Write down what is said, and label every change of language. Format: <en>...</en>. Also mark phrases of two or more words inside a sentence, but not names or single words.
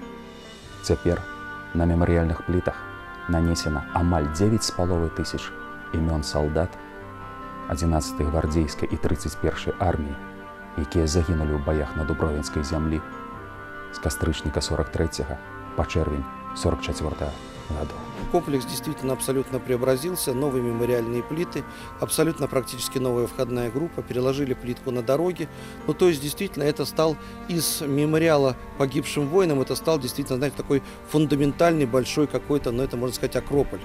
<be>Цяпер на мемарыяльных плітах нанесена амаль 9,5 тысяч імён салдат 11-й гвардзейскай і 31-й арміі, якія загінулі ў баях на Дубровінскай зямлі с кастрычніка 43-го по червень 44-го года.</be> <ru>Комплекс действительно абсолютно преобразился, новые мемориальные плиты, абсолютно практически новая входная группа, переложили плитку на дороге. Ну, то есть, действительно, это стал из мемориала погибшим воинам, это стал действительно, знаете, такой фундаментальный, большой какой-то, ну, это, можно сказать, акрополь.</ru>